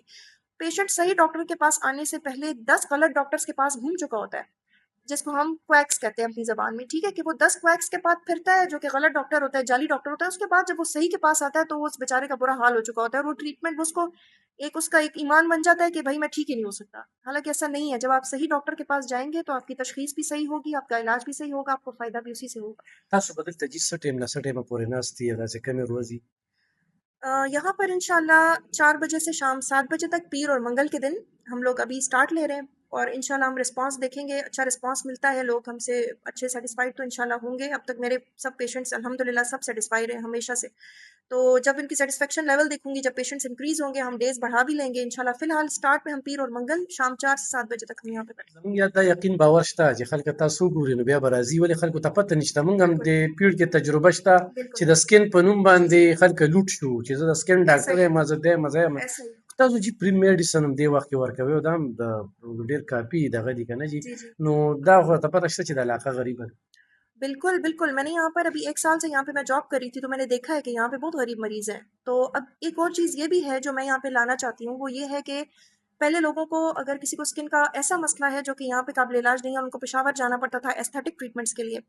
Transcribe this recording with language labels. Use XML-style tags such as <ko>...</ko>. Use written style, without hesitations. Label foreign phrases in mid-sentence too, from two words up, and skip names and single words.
<ur>پیشنٹ صحیح ڈاکٹر کے پاس آنے سے پہلے 10 غلط ڈاکٹرز کے پاس گھوم چکا ہوتا ہے، جس کو ہم کویکس کہتے ہیں اپنی زبان میں، ٹھیک ہے، کہ وہ 10 کویکس کے بعد پھرتا ہے جو کہ غلط ڈاکٹر ہوتا ہے، جعلی ڈاکٹر ہوتا ہے. اس کے بعد جب وہ صحیح کے پاس آتا ہے تو وہ اس بیچارے کا برا حال ہو چکا ہوتا ہے، اور وہ ٹریٹمنٹ اس کو اس کا ایک ایمان بن جاتا ہے کہ بھائی میں ٹھیک ہی نہیں ہو سکتا. حالانکہ ایسا نہیں ہے. جب آپ صحیح ڈاکٹر کے پاس جائیں گے تو آپ کی تشخیص بھی صحیح ہوگی، آپ کا علاج بھی صحیح ہوگا، آپ کو فائدہ بھی اسی سے ہوگا.</ur> <ps>تاسو به دلته جي څه ټایم نه څه ټایمه پورې ناست یې داسې کمې ورځې؟</ps> <ur>یہاں پر انشاءاللہ 4 بجے سے شام 7 بجے تک، پیر اور منگل کے دن ہم لوگ ابھی سٹارٹ لے رہے ہیں، اور انشاءاللہ ہم رسپانس دیکھیں گے. اچھا رسپانس ملتا ہے، لوگ ہم سے اچھے سیٹسفائیڈ تو انشاءاللہ ہوں گے. اب تک میرے سب پیشنٹس الحمدللہ سب سیٹسفائیڈ ہیں ہمیشہ سے. تو جب ان کی</ur> <en>satisfaction level</en> <ur>دیکھوں گی، جب</ur> <en>patients increase</en> <ur>ہوں گے، ہم ڈیز بڑھا بھی لیں گے انشاءاللہ. فی الحال سٹارٹ میں ہم پیر اور منگل شام 4 سے 7 بجے تک ہم یہاں پہ بیٹھیں گے.</ur> <ps>زموږ یا دا یقین باور شته چې خلک تاسو وګوري نو بیا به راځي، ولې خلکو ته پته نشته. موږ هم د پیړ کې تجربه شته چې د سکن په نوم باندې خلک لوټ شو چې زه د سکن ډاکټر یم، زه دی مزه یم. تاسو چې</ps> <en>free medicine</en> <ps>هم دې وخت کې ورکوي او دا هم د ډېر کافي دغه دي که نه جي، نو دا خو ته پته شته چې د علاقه غریبه ده.</ps> <ur>بالکل بالکل. میں نے یہاں پر ابھی 1 سال سے یہاں پہ میں جاب کر رہی تھی، تو میں نے دیکھا ہے کہ یہاں پہ بہت غریب مریض ہیں. تو اب ایک اور چیز یہ بھی ہے جو میں یہاں پہ لانا چاہتی ہوں، وہ یہ ہے کہ پہلے لوگوں کو اگر کسی کو اسکن کا ایسا مسئلہ ہے جو کہ یہاں پہ قابل علاج نہیں ہے، ان کو پشاور جانا پڑتا تھا</ur> <en>aesthetic treatments</en> <ur>کے لیے.</ur>